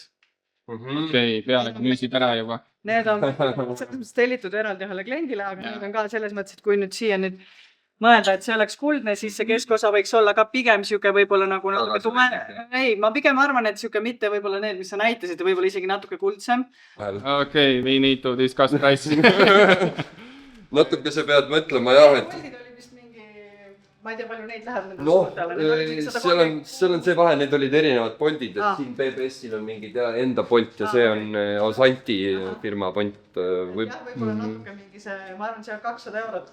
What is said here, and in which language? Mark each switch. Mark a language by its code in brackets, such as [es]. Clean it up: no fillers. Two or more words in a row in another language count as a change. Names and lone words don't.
[et] Okei, pealega müüsid ära juba. Need on selles mõttes tellitud eraldi ühele kliendile, aga need on ka selles mõttes, et kui nüüd siia nüüd mõelda, et see oleks kuldne, siis see keskosa võiks olla ka pigem sihuke võib-olla nagu natuke tume. Ei, ma pigem arvan, et sihuke mitte võib-olla need, mis sa näitasid, võib-olla isegi natuke kuldsem. [en] Okay, we need to discuss price. [et] Natuke sa pead mõtlema jah, et Poldid oli vist mingi, ma ei tea, palju neid läheb nende noh, suurtele. seal on see vahe, need olid erinevad Boltid, et siin BBS-il on mingi enda Bolt ja see on Asanti firma Bolt. Võib-olla natuke mingi see, ma arvan, see 200 eurot.